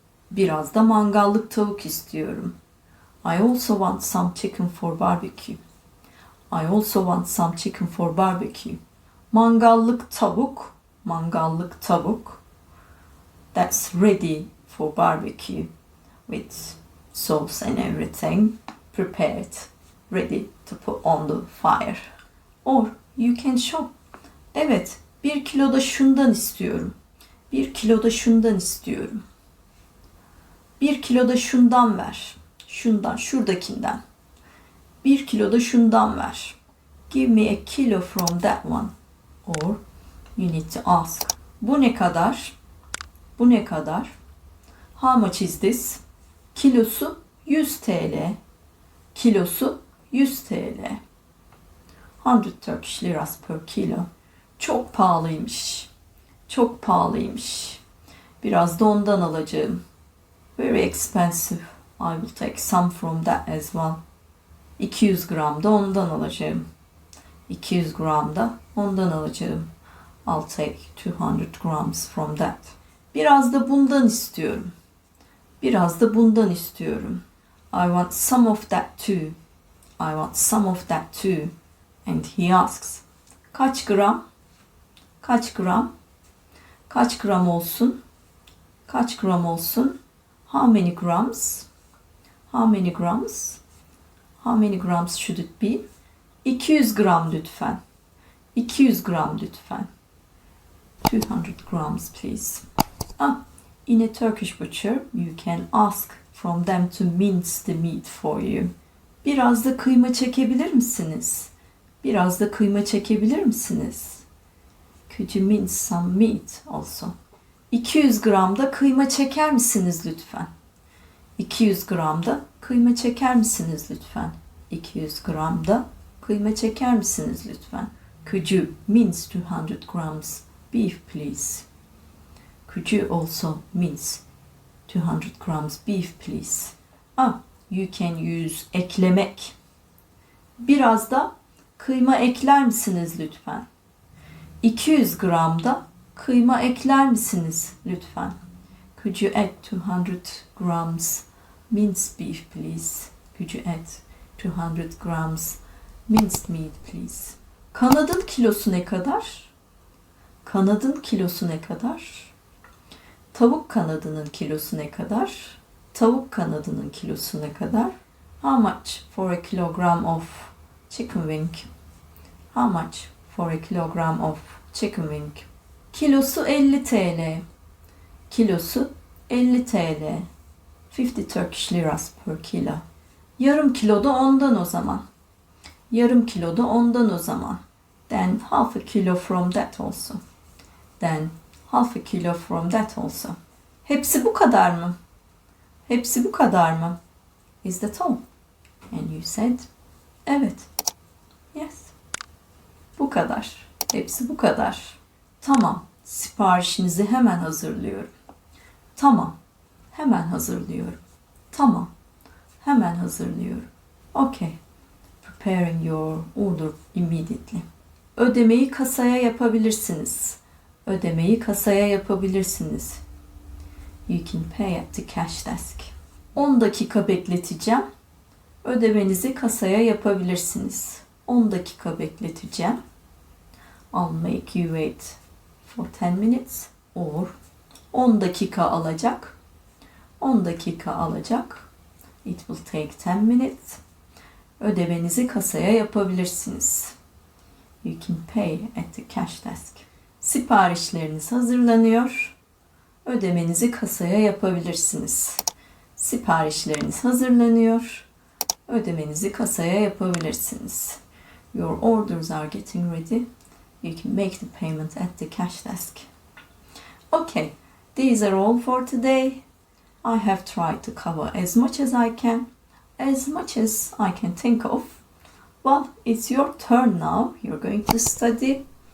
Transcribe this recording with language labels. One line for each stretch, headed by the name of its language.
Turkish: Biraz da mangallık tavuk istiyorum.
English: I also want some chicken for barbecue. I also want some chicken for barbecue.
Turkish: Mangallık tavuk, mangallık tavuk.
English: That's ready for barbecue with sauce and everything prepared, ready to put on the fire. Or you can shop.
Turkish: Evet, 1 kilo da şundan istiyorum. 1 kilo da şundan istiyorum. 1 kilo da şundan ver. Şundan, şuradakinden. 1 kilo da şundan ver.
English: Give me a kilo from that one. Or you need to ask.
Turkish: Bu ne kadar? Bu ne kadar?
English: How much is this?
Turkish: Kilosu 100 TL. Kilosu 100 TL.
English: 100 Turkish liras per kilo.
Turkish: Çok pahalıymış. Çok pahalıymış. Biraz da ondan alacağım.
English: Very expensive. I will take some from that as well.
Turkish: 200 gram da ondan alacağım. 200 gram da ondan alacağım.
English: I'll take 200 grams from that.
Turkish: Biraz da bundan istiyorum. Biraz da bundan istiyorum.
English: I want some of that too. I want some of that too. And he asks,
Turkish: kaç gram? Kaç gram? Kaç gram olsun? Kaç gram olsun?
English: How many grams? How many grams? How many grams should it be?
Turkish: 200 gram lütfen. 200 gram lütfen.
English: 200 grams please. In a Turkish butcher, you can ask from them to mince the meat for you.
Turkish: Biraz da kıyma çekebilir misiniz? Biraz da kıyma çekebilir misiniz?
English: Could you mince some meat also?
Turkish: 200 gram da kıyma çeker misiniz lütfen? 200 gram da kıyma çeker misiniz lütfen? 200 gram da kıyma çeker misiniz lütfen?
English: Could you mince 200 grams beef please? Could you also mince 200 grams beef please? You can use eklemek.
Turkish: Biraz da kıyma ekler misiniz lütfen? 200 gram da kıyma ekler misiniz lütfen?
English: Could you add 200 grams minced beef please? Could you add 200 grams minced meat please?
Turkish: Kanadın kilosu ne kadar? Kanadın kilosu ne kadar? Tavuk kanadının kilosu ne kadar? Tavuk kanadının kilosu ne kadar?
English: How much for a kilogram of chicken wing? How much for a kilogram of chicken wing?
Turkish: Kilosu 50 TL. Kilosu 50 TL.
English: 50 Turkish liras per kilo.
Turkish: Yarım kilo da ondan o zaman. Yarım kilo da ondan o zaman.
English: Then half a kilo from that also. Then half a kilo from that also.
Turkish: Hepsi bu kadar mı? Hepsi bu kadar mı?
English: Is that all? And you said,
Turkish: evet.
English: Yes.
Turkish: Bu kadar. Hepsi bu kadar. Tamam. Siparişinizi hemen hazırlıyorum. Tamam. Hemen hazırlıyorum. Tamam. Hemen hazırlıyorum. Okay.
English: Preparing your order immediately.
Turkish: Ödemeyi kasaya yapabilirsiniz. Ödemeyi kasaya yapabilirsiniz.
English: You can pay at the cash desk.
Turkish: 10 dakika bekleteceğim. Ödemenizi kasaya yapabilirsiniz. 10 dakika bekleteceğim.
English: I'll make you wait for 10 minutes.
Turkish: Or 10 dakika alacak. 10 dakika alacak.
English: It will take 10 minutes.
Turkish: Ödemenizi kasaya yapabilirsiniz.
English: You can pay at the cash desk.
Turkish: Siparişleriniz hazırlanıyor. Ödemenizi kasaya yapabilirsiniz. Siparişleriniz hazırlanıyor. Ödemenizi kasaya yapabilirsiniz.
English: Your orders are getting ready. You can make the payment at the cash desk. Okay, these are all for today. I have tried to cover as much as I can, as much as I can think of. Well, it's your turn now. You're going to study.